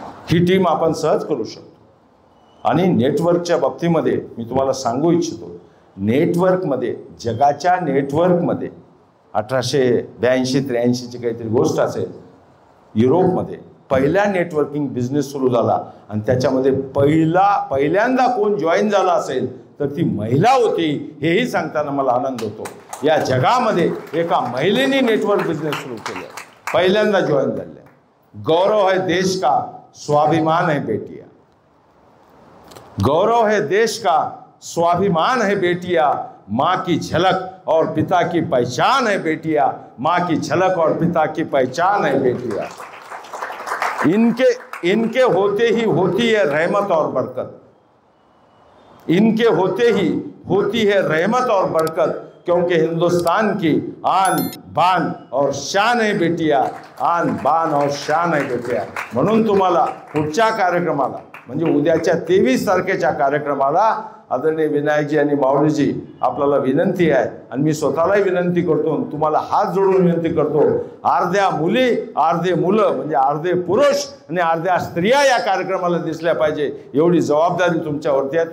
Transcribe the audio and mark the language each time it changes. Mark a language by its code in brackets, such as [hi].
[mr] ही team आपण सहज करू शकतो. आणि नेटवर्कच्या बाबतीमध्ये मी तुम्हाला सांगू इच्छितो, नेटवर्कमध्ये जगाच्या नेटवर्कमध्ये 1882-83ची काहीतरी गोष्ट असेल, युरोपमध्ये पहिला नेटवर्किंग बिझनेस सुरू झाला आणि त्याच्यामध्ये पहिल्यांदा कोण जॉईन झाला असेल तर ती महिला होती. हेही सांगताना मला आनंद होतो. या जगामध्ये एका महिलेने नेटवर्क बिझनेस सुरू केले, पहिल्यांदा जॉईन झाले. [hi] गौरव है देश का, स्वाभिमान है बेटिया. गौरव है देश का, स्वाभिमान है बेटिया. माँ की झलक और पिता की पहचान है बेटिया. माँ की झलक और पिता की पहचान है बेटिया. इनके होते ही होती है रहमत और बरकत. इनके होते ही होती है रहमत और बरकत. क्योंकि हिंदुस्तान की आन बान और शान है बेटिया. आन बान और शान है बेटिया. [mr] म्हणून तुम्हाला पुढच्या कार्यक्रमाला म्हणजे उद्याच्या 23 तारखेच्या कार्यक्रमाला आदरणीय विनायकजी आणि माऊलीजी आपल्याला विनंती आहे आणि मी स्वतःलाही विनंती करतो, तुम्हाला हात जोडून विनंती करतो, अर्ध्या मुली अर्धे मुलं म्हणजे अर्धे पुरुष आणि अर्ध्या स्त्रिया या कार्यक्रमाला दिसल्या पाहिजे एवढी जबाबदारी तुमच्यावरती आहे.